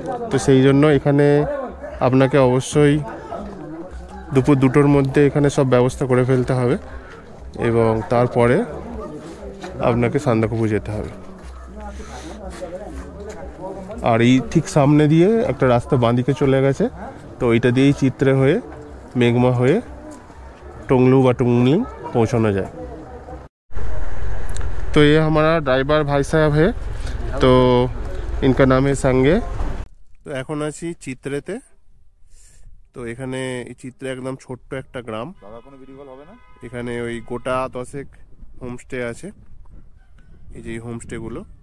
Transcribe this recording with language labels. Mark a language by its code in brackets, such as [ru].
[bn] তো সেই জন্য এখানে আপনাকে অবশ্যই দুপুর 2টোর মধ্যে এখানে সব ব্যবস্থা করে ফেলতে হবে, এবং তারপরে আপনাকে সান্দাকফু যেতে হবে। আর এই ঠিক সামনে দিয়ে একটা রাস্তা বাঁদিকে চলে গেছে, তো ওইটা দিয়েই চিত্রে হয়ে [hi] मेघमा हुए टोंगलू व टुमलिंग पहुँचाना जाए। तो ये हमारा ड्राइवर भाई साहब है, तो इनका नाम है संगे। [bn] तो এখন আছি চিত্রেতে। তো এখানে এই চিত্রে একদম ছোট্ট একটা গ্রাম, কোনো ভিডিও কল হবে না। এখানে ওই গোটা 10 হোমস্টে আছে, এই যে হোমস্টেগুলো।